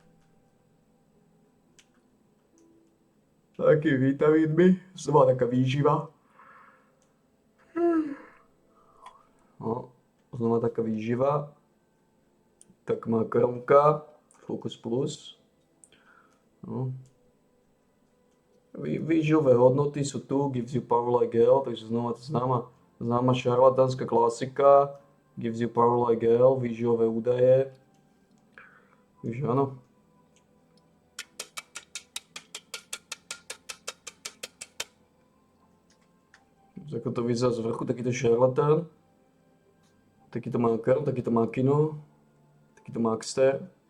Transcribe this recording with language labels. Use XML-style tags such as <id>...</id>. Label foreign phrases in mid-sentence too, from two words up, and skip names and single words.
<sk>Taký vitamínmi, znova taká výživa. No, znova taká výživa. Tak makaronka, Focus Plus. No. Výživové hodnoty sú tu,</sk> <en>gives you power like hell,</en> <sk>takže znova to známa šarlatánska klasika.</sk> <en>Gives you power like hell,</en> <sk>výživové údaje. Takže áno. Ako to vyzerá z vrchu, takýto šarlatán, takýto makaron, takýto makino, takýto maxter.</sk>